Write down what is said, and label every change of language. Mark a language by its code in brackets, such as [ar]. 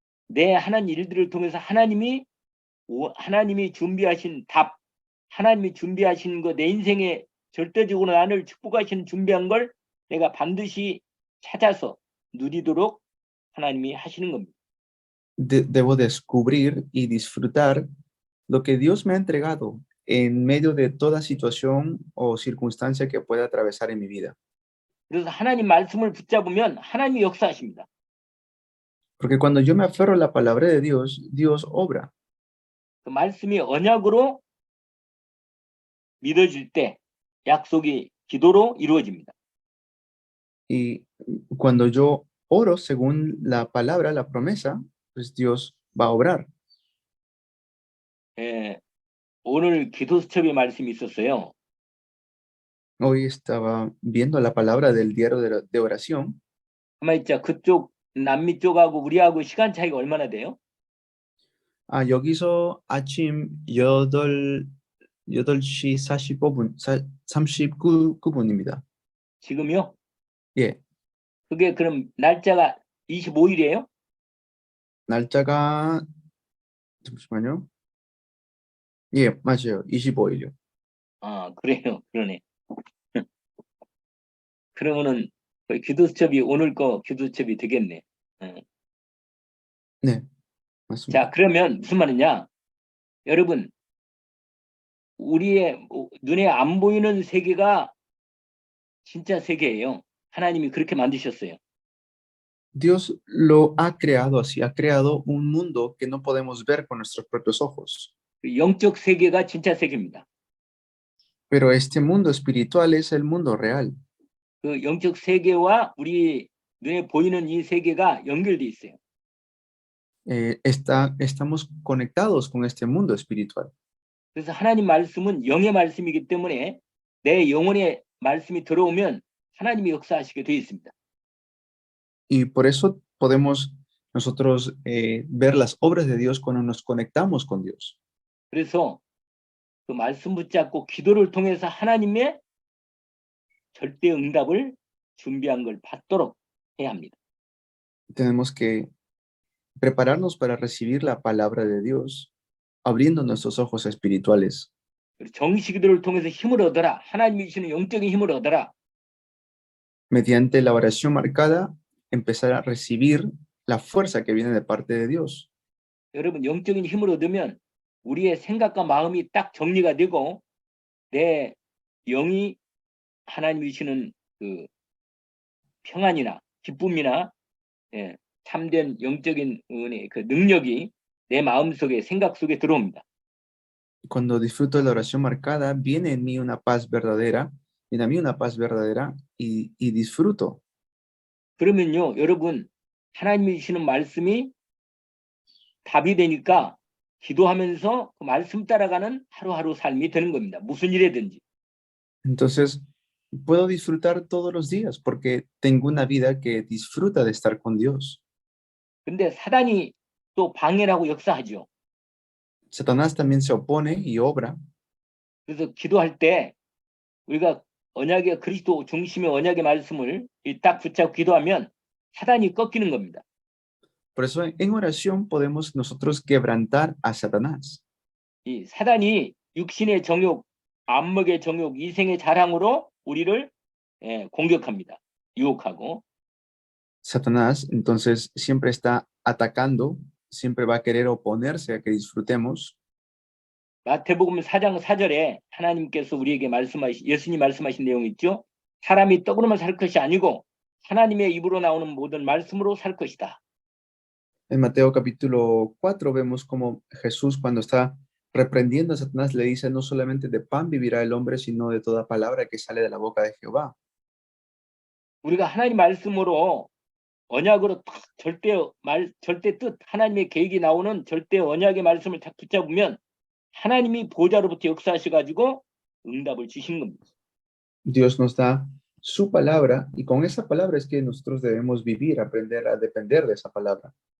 [ko] 내 하나님 일들을 통해서 하나님이 준비하신 답, 하나님이 준비하신 거, 내 인생에 절대적으로 나를 축복하시는 준비한 걸 내가 반드시 찾아서 누리도록 하나님이 하시는 겁니다. [es] Debo descubrir y disfrutar lo que Dios me ha entregado en medio de toda situación o circunstancia que pueda atravesar en mi vida. [ko] 그래서 하나님 말씀을 붙잡으면 하나님이 역사하십니다. [es] Porque cuando yo me aferro a la palabra de Dios, Dios obra. [ko] 그 말씀이 언약으로 믿어질 때 약속이 기도로 이루어집니다. [es] Y cuando yo oro según la palabra, la promesa, pues Dios va a obrar. [ko] 오늘 기도 수첩의 말씀이 있었어요. [es] Hoy estaba viendo la palabra del diario de oración. [ko] 가만히 있자. 그쪽 남미 쪽하고 우리하고 시간 차이가 얼마나 돼요? 여기서 아침 8시 39분입니다. 지금요? 예. 그게 그럼 날짜가 25일이에요? 날짜가 잠시만요. 예, 맞아요. 25일이요. 아, 그래요. 그러네. 그러면은 기도 수첩이 오늘 거 기도 수첩이 되겠네. 네, 맞습니다. 자, 그러면 무슨 말이냐? 여러분, 우리의 눈에 안 보이는 세계가 진짜 세계예요. 하나님이 그렇게 만드셨어요. [es] Dios lo ha creado así, ha creado un mundo que no podemos ver con nuestros propios ojos. [ko] 영적 세계가 진짜 세계입니다. [es] Pero este mundo espiritual es el mundo real. [ko] 그 영적 세계와 우리 눈에 보이는 이 세계가 연결돼 있어요. [es] Estamos conectados con este mundo espiritual. [ko] 그래서 하나님 말씀은 영의 말씀이기 때문에 내 영혼의 말씀이 들어오면 하나님이 역사하시게 되어 있습니다. [es] Y por eso podemos nosotros ver las obras de Dios cuando nos conectamos con Dios. [ko] 그래서 그 말씀 붙잡고 기도를 통해서 하나님의 절대 응답을 준비한 걸 받도록 해야 합니다. [es] Tenemos que prepararnos para recibir la palabra de Dios, abriendo nuestros ojos espirituales. [ko] 정시 기도를 통해서 힘을 얻어라. 하나님이 주시는 영적인 힘을 얻어라. [es] Mediante la oración marcada, empezar a recibir la fuerza que viene de parte de Dios. [ko] 여러분 영적인 힘을 얻으면 우리의 생각과 마음이 딱 정리가 되고 내 영이 하나님이 주시는 그 평안이나 기쁨이나 참된 영적인 은혜, 그 능력이 내 마음속에 생각 속에 들어옵니다. [es] Cuando disfruto de la oración marcada, viene en mí una paz verdadera, viene a mí una paz verdadera y disfruto. [ko] 그러면요, 여러분 하나님이 주시는 말씀이 답이 되니까 기도하면서 그 말씀 따라가는 하루하루 삶이 되는 겁니다. 무슨 일이든지. [es] Entonces, puedo disfrutar todos los días porque tengo una vida que disfruta de estar con Dios. [ko] 근데 사단이 또 방해라고 역사하죠. [es] Satanás también se opone y obra. [ko] 그래서 기도할 때 우리가 언약의 그리스도 중심의 언약의 말씀을 딱 붙잡고 기도하면 사단이 꺾이는 겁니다. [es] Por eso en oración podemos nosotros quebrantar a Satanás. [ko] 이 사단이 육신의 정욕, 안목의 정욕, 이생의 자랑으로 우리를 공격합니다. 유혹하고. [es] Satanás entonces siempre está atacando, siempre va a querer oponerse a que disfrutemos. [ko] 마태복음 4장 4절에 하나님께서 우리에게 예수님 말씀하신 내용이 있죠. 사람이 떡으로만 살 것이 아니고 하나님의 입으로 나오는 모든 말씀으로 살 것이다. [es] En Mateo capítulo 4 vemos como Jesús cuando está reprendiendo a Satanás le dice no solamente de pan vivirá el hombre, sino de toda palabra que sale de la boca de Jehová. [ko] 우리가 하나님 말씀으로 언약으로 딱 절대 뜻 하나님의 계획이 나오는 절대 언약의 말씀을 딱 붙잡으면 하나님이 보좌로부터 역사하셔가지고 응답을 주시는 겁니다. [es] Dios nos da su palabra y con esa palabra es que nosotros debemos vivir, aprender a depender de esa palabra.